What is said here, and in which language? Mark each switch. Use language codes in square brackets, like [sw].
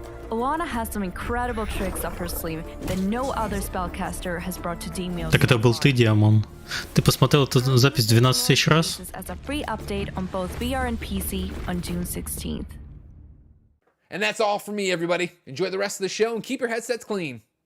[en] Alana has some incredible tricks up her sleeve that no other spellcaster has brought to Demio's. [ru] Так это был ты, Диамон. Ты посмотрел эту запись 12 тысяч раз? [en] As a free update on both VR and PC on June 16th. And that's all for me, everybody. Enjoy the rest of the show and keep your headsets clean.